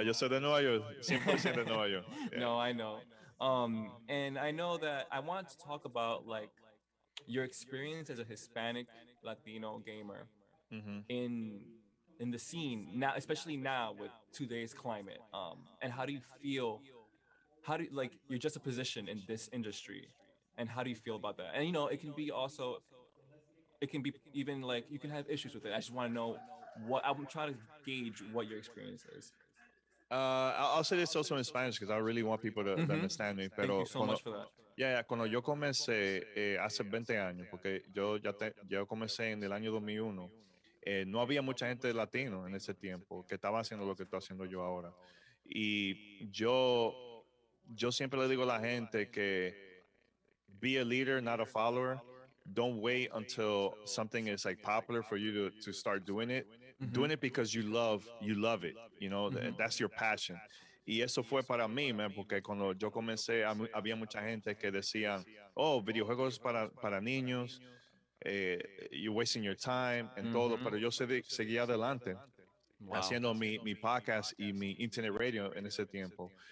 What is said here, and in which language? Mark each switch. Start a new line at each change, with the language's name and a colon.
Spanish: Yo soy de Nueva York, 100% de Nueva York.
English: Yeah. No, I know. And I know that I wanted to talk about like your experience as a Hispanic Latino gamer Hmm. in the scene now, especially now with today's climate. And how do you feel? How do you, like you're just a position in this industry, and how do you feel about that? And it can be also, it can be even like you can have issues with it. I just want to know what I'm trying to gauge what your experience is. I'll say this also in Spanish because I really want people to Hmm. understand me. Thank you
Spanish: Pero
English: so much for that.
Spanish: cuando yo comencé hace 20 años, porque yo comencé en el año 2001, no había mucha gente latino en ese tiempo que estaba haciendo lo que estoy haciendo yo ahora. Y yo siempre le digo a la gente que
English: be a leader, not a follower. Don't wait until something is like popular for you to start doing it. Hmm. Doing it because you love it, and that's your passion.
Spanish: Y eso fue para mí, man, porque cuando yo comencé, había mucha gente que decían, oh, videojuegos para niños,
English: you're wasting your time
Spanish: and todo, Hmm. pero yo seguí adelante
English: Wow.
Spanish: haciendo mi podcast y mi internet radio en ese tiempo.